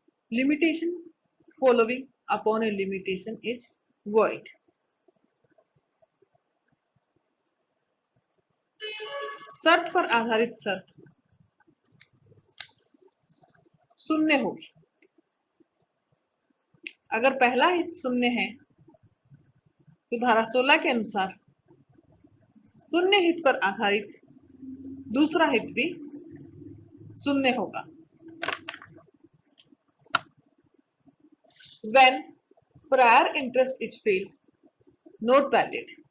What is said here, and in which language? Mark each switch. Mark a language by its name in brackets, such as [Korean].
[English] Limitation following upon a limitation is void. [Hindi] शर्त पर आधारित शर्त शून्य होगी। अगर पहला हित शून्य है तो धारा 16 के अनुसार शून्य हित पर आधारित दूसरा हित भी शून्य होगा। [English] When prior interest is failed, not valid.